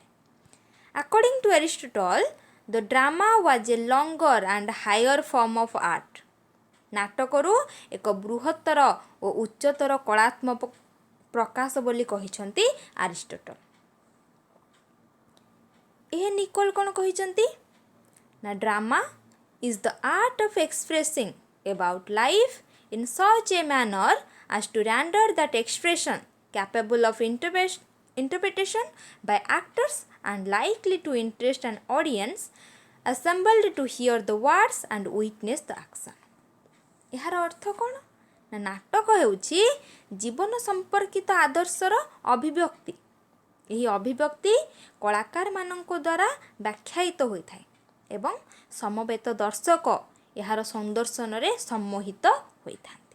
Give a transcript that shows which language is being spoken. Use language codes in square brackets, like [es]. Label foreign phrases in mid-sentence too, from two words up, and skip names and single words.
[en] according to Aristotle the drama was a longer and higher form of art [or] ନାଟକରୁ ଏକ ବୃହତ୍ତର ଓ ଉଚ୍ଚତର କଳାତ୍ମକ ପ୍ରକାଶ ବୋଲି କହିଛନ୍ତି ଆରିଷ୍ଟଟଲ। ଏ ନିକୋଲ କ'ଣ କହିଛନ୍ତି? [en] ନା drama is the art of expressing about life in such a manner as to render that expression capable of interpretation by actors and likely to interest an audience assembled to hear the words and witness the action। [or] ଏହାର ଅର୍ଥ କ'ଣ? ନା ନାଟକ ହେଉଛି ଜୀବନ ସମ୍ପର୍କିତ ଆଦର୍ଶର ଅଭିବ୍ୟକ୍ତି। ଏହି ଅଭିବ୍ୟକ୍ତି କଳାକାରମାନଙ୍କ ଦ୍ୱାରା ବ୍ୟାଖ୍ୟାୟିତ ହୋଇଥାଏ ଏବଂ ସମବେତ ଦର୍ଶକ ଏହାର ସୌନ୍ଦର୍ଯ୍ୟରେ ସମ୍ମୋହିତ ହୋଇଥାନ୍ତି।